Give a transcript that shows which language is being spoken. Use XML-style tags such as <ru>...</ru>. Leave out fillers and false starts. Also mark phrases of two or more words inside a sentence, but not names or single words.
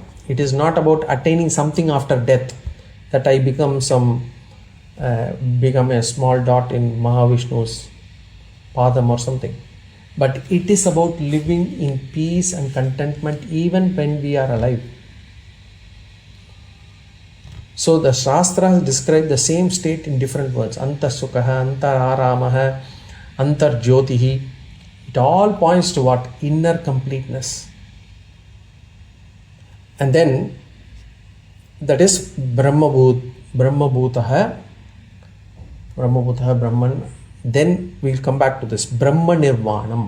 <en>It is not about attaining something after death, that I become a small dot in Mahavishnu's padam or something. But it is about living in peace and contentment even when we are alive. So the Shastras describe the same state in different words.</en> <sa>अन्तः सुखः, अन्तः आरामः, अन्तः ज्योतिः.</sa> <en>It all points to what? Inner completeness. And then that is Brahmabhutaḥ, Brahman. Then we'll come back to this Brahma Nirvāṇam.</en>